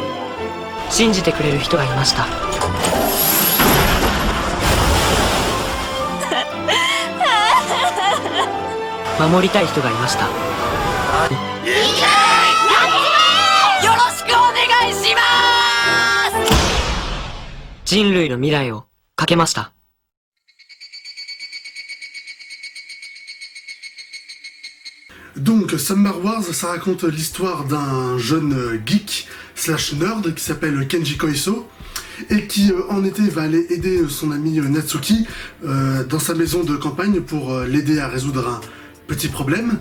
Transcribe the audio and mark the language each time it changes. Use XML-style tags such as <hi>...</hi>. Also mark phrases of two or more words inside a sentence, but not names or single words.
<ja>信じてくれる人がいました。守りたい人がいました。よろしくお願いします。人類の未来をかけました。</ja> <fr>Donc Summer Wars, ça raconte l'histoire d'un jeune geek / nerd qui s'appelle Kenji Koiso, et qui en été va aller aider son ami Natsuki dans sa maison de campagne pour l'aider à résoudre un petit problème.</fr>